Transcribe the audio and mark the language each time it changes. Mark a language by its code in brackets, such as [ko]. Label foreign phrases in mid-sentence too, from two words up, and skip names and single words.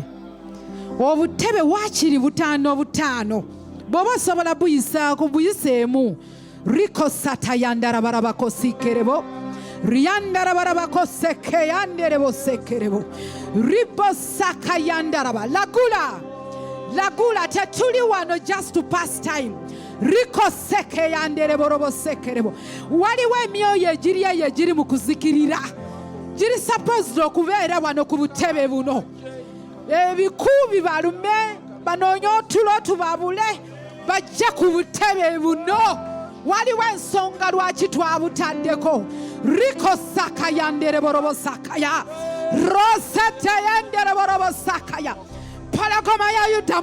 [lg] Obutebe waakiri 5 bw'oba osobola buyisaako buyiseemu. Riko sata yandarabarabako sikerebo riyandarabarabako seke yanderebo sekerebo ribo saka yandaraba lagula tetuli wano [en] just to pass time. Riko seke yanderebo robo sekerebo. [lg] Waliwo emyoyo egiri eyo egiri mu kuzikirira, giri supposed okubeera wano ku butebe buno. Ebikuubi balume banoonye otulo tubabule bajja ku butebe buno. Waliwo ensonga lwaki twabutaddeko. Riko saka yandereborobo sakaya rosete yandereborobo sakaya palagoma ya Yuda.